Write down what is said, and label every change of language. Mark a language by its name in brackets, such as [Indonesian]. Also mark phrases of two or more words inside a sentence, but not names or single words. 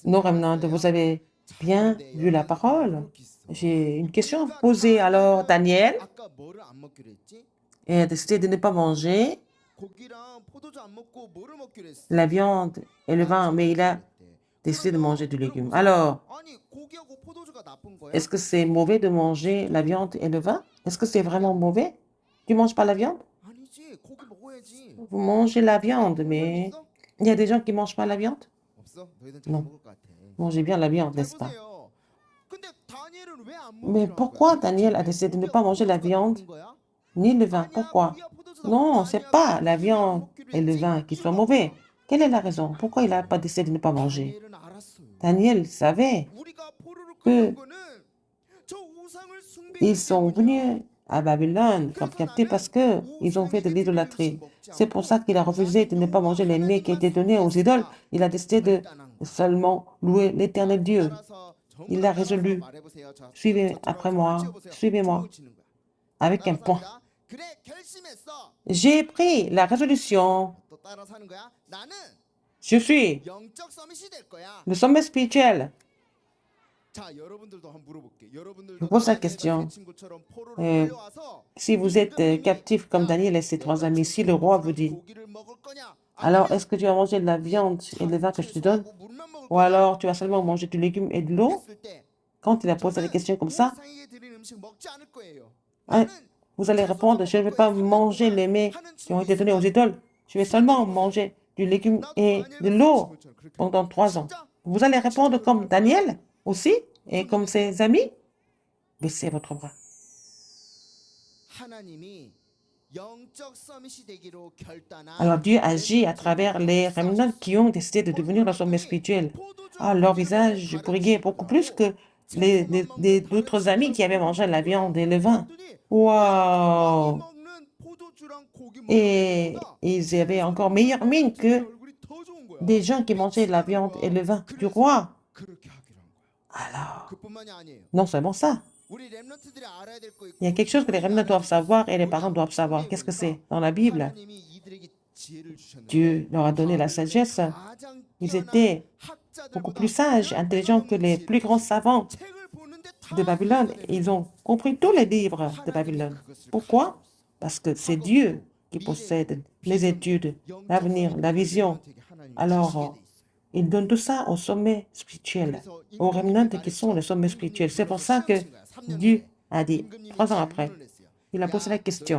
[French] Nos remnants, vous avez bien vu la parole. J'ai une question à vous poser. Alors, Daniel [Korean] 아까 뭐를 안 먹기로 했지? [French] a décidé de ne pas manger [Korean] 고기랑 포도주 안 먹고 뭐를 먹기로 했어? [French] la viande et le vin, mais il a décidé de manger du légume. Alors, [Korean] 아니, 고기하고 포도주가 나쁜 거야? [French] est-ce que c'est mauvais de manger la viande et le vin? Est-ce que c'est vraiment mauvais? Tu manges pas la viande? [Korean] 아니지, 고기 먹어야지. [French] Vous mangez la viande, mais [Korean] 있어? [French] il y a des gens qui mangent pas la viande. [Korean] 없어? 너희들 잘 [French] Non. [Korean] 먹을 것 같아. [French] Mangez bien la viande, [Korean] 잘 [French] n'est-ce pas? [Korean] 보세요. 근데 다니엘은 왜 안 [French] Mais [Korean] 먹기로 한 [French] pourquoi [Korean] 거야? [French] Daniel a décidé de ne pas manger la viande [Korean] 거야? [French] ni le vin? [Korean] 아니야, [French] Pourquoi? [Korean] 고기와 포도주 나쁜 [French] Non, [Korean] 거 [French] c'est [Korean] 아니야. [French] pas la [Korean] 고기를 안 [French] viande [Korean] 먹기로 [French] et le [Korean] 했지. [French] vin qui sont [Korean] 이유가 [French] mauvais. [Korean] 뭐야? [French] Quelle est la raison? Pourquoi il n'a pas décidé de ne pas manger? [Korean] 다니엘은 알았어요. [French] Daniel savait [Korean] 우리가 포로를 [French] que [Korean] 끌는 거는 저 우상을 [French] ils sont [Korean] 숭배했기 [French] venus à Babylone comme captifs parce que ils ont fait de l'idolâtrie. C'est pour ça qu'il a refusé de ne pas manger les mets qui étaient donnés aux idoles. Il a décidé de seulement louer l'éternel Dieu. Il a résolu. Suivez après moi, suivez-moi avec un point. [Korean] 그래, 결심했어. [French] J'ai pris la résolution. [Korean] 또 따라 사는 거야. 나는 [French] Je suis [Korean] 영적 서밋이 될 거야. [French] le sommet spirituel. [Korean] 자, 여러분들도 한번 물어볼게. [French] Je [Korean] 여러분들도 [French] pose la [Korean] 다니엘과 [French] question. [Korean] 그 친구처럼 포로로 [French] Euh, [Korean] 끌려와서 [French] Si vous êtes captif comme Daniel et ses trois amis, si le roi vous dit, [Korean] 고기를 먹을 거냐? [French] alors est-ce que tu vas manger de la viande et le vin que je te donne? [Korean] 물만 먹을 [French] Ou [Korean] 거냐? [French] alors tu vas seulement manger du légume et de l'eau? [Korean] 했을 때 [French] Quand il a posé la question comme ça, [Korean] 우상에게 드린 음식 먹지 않을 거예요. [French] hein, [Korean] 나는 [French] vous allez répondre, je ne vais pas manger les mets qui ont été donnés aux idoles. Je vais seulement manger du légume et de l'eau pendant 3 ans. Vous allez répondre comme Daniel aussi et comme ses amis? Baissez votre bras. [Korean] 하나님이 영적 서밋이 되기로 결단한 [French] Alors Dieu agit à travers les remnants qui ont décidé de devenir le sommet spirituel. Ah, leur visage brillait beaucoup plus que d'autres amis qui avaient mangé la viande et le vin. [Korean] 왕이 [French] Waouh! [Korean] 먹는 포도주랑 고기 먹는 [French] Et [Korean] 것보다 [French] ils avaient encore meilleure mine que [Korean] 얼굴이 더 좋은 거야. [French] des gens qui mangeaient la viande et le vin du roi. [Korean] 그렇게 하기로 한 거야. [French] Alors, [Korean] 그뿐만이 아니에요. [French] non seulement ça, [Korean] 우리 렘넌트들이 알아야 될 거 있고 [French] il y a quelque chose que les remnants doivent savoir et les parents doivent savoir. Qu'est-ce que c'est? Dans la Bible, [Korean] 하나님이 이들에게 지혜를 주셨는데 [French] Dieu leur a donné la sagesse. [Korean] 가장 [French] Ils [Korean] 뛰어난 [French] étaient beaucoup plus sages, intelligents que les plus grands savants [Korean] 책을 보는데 다 [French] de Babylone. Ils ont compris tous les livres de Babylone. Pourquoi? Parce que c'est Dieu qui possède les études, l'avenir, la vision. Alors, il donne tout ça au sommet spirituel, aux remnants qui sont le sommet spirituel. C'est pour ça que Dieu a dit, 3 ans après, il a posé la question.